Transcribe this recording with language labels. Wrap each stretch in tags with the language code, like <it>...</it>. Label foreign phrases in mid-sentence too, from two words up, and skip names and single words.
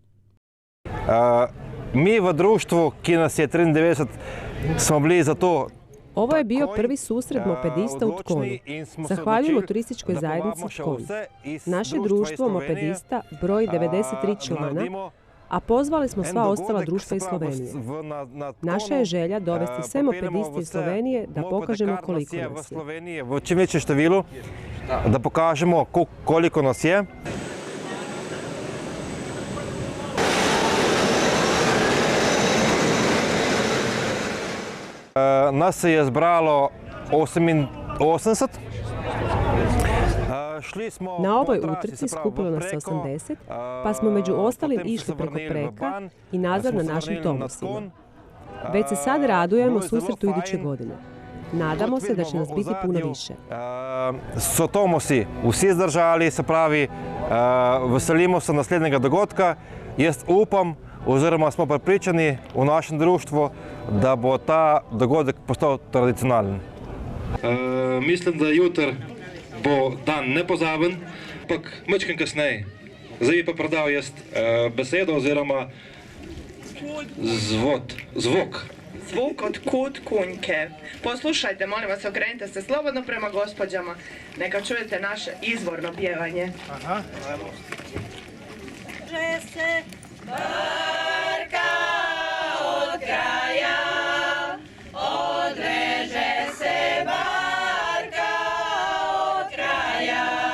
<sl>Mi v društvu, ki nas je 93, smo bili za to.</sl> <hr>Ovo je bio prvi susret mopedista u Tkonu. Zahvaljujemo turističkoj zajednici Tkon. Naše društvo mopedista broji 93 člana, a pozvali smo sva ostala društva iz Slovenije. Naša je želja dovesti sve mopediste iz Slovenije da pokažemo koliko nas je.</hr> <sl>V čim večjem številu, da pokažemo koliko nas je. Nas se je zbralo 88.</sl> <hr>Na ovoj utrci skupilo nas 80, pa smo među ostalim išli preko Preka i nazad na našim Tomosima. Već se sad radujemo susretu iduće godine. Nadamo se da će nas biti puno više.</hr> <sl>So Tomosi vsi zdržali, se pravi, veselimo se naslednjega dogodka. Jaz upam, oziroma smo prepričani v našem društvu, da bo ta dogodek postal tradicionalen. Mislim, da jutri bo dan nepozaben, ampak majčkeno kasneje. Zdaj bi pa predal jaz besedo oziroma zvok.</sl> <hr>Zvuk od Kut Kunjke. Poslušajte, molim vas, okrenite se slobodno prema gospođama. Neka čujete naše izvorno pjevanje. Aha. Že se barka od kraja, odreže se barka od kraja.</hr>